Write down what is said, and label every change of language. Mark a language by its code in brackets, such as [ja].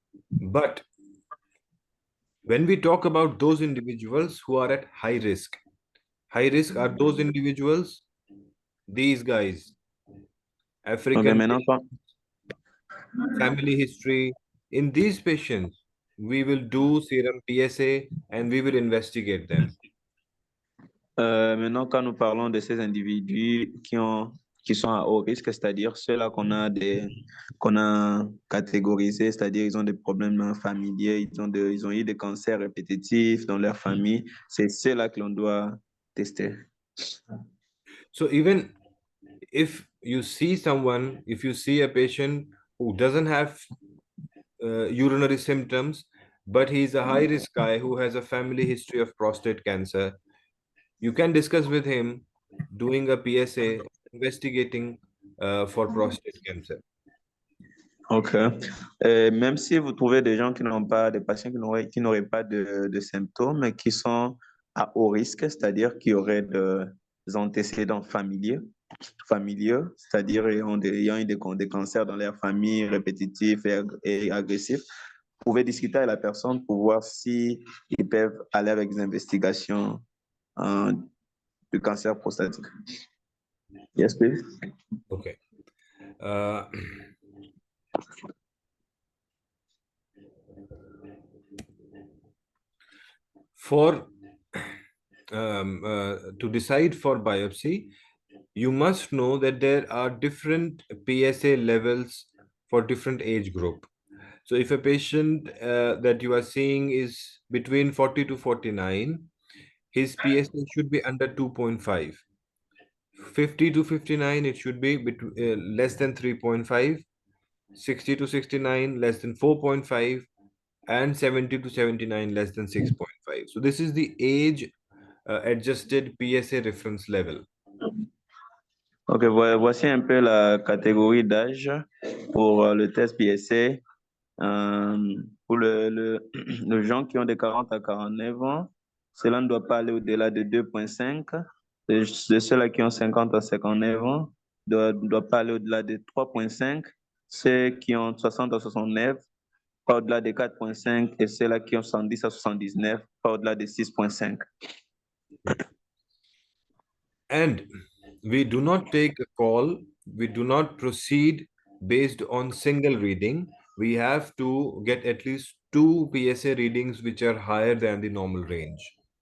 [en] But when we talk about those individuals who are at high risk are those individuals, these guys, African family history. In these patients, we will do serum PSA and we will investigate them. [fr] Maintenant, quand nous parlons de ces individus qui sont à haut risque, c'est-à-dire ceux-là qu'on a catégorisés, c'est-à-dire ils ont des problèmes familiers, ils ont eu des cancers répétitifs dans leur famille, c'est ceux-là que l'on doit tester. [en] So even if you see a patient who doesn't have urinary symptoms, but he's a high risk guy who has a family history of prostate cancer, you can discuss with him doing a PSA, investigating for prostate cancer. Ok. [fr] Même si vous trouvez des gens des patients qui n'auraient pas de symptômes, mais qui sont à haut risque, c'est-à-dire qui auraient des antécédents familiaux, c'est-à-dire ayant eu des cancers dans leur famille répétitifs et agressifs, vous pouvez discuter avec la personne pour voir si ils peuvent aller avec des investigations du cancer prostatique. [en] Yes, please. Okay. Uh, for to decide for biopsy, you must know that there are different PSA levels for different age group. So if a patient that you are seeing is between 40 to 49, his PSA should be under 2.5. 50 to 59, it should be less than 3.5. 60 to 69, less than 4.5. And 70 to 79, less than 6.5. So this is the age adjusted PSA reference level. [fr] Ok, voici un peu la catégorie d'âge pour le test PSA. Pour les gens qui ont de 40 à 49 ans, cela ne doit pas aller au-delà de 2,5. Ceux-là qui ont 50 à 59 ans ne doit pas aller au-delà de 3,5. Ceux qui ont 60 à 69, pas au-delà de 4,5. Et ceux-là qui ont 70 à 79, pas au-delà de 6,5. [en] And we do not take a call, we do not proceed based on single reading. We have to get at least 2 PSA readings which are higher than the normal range.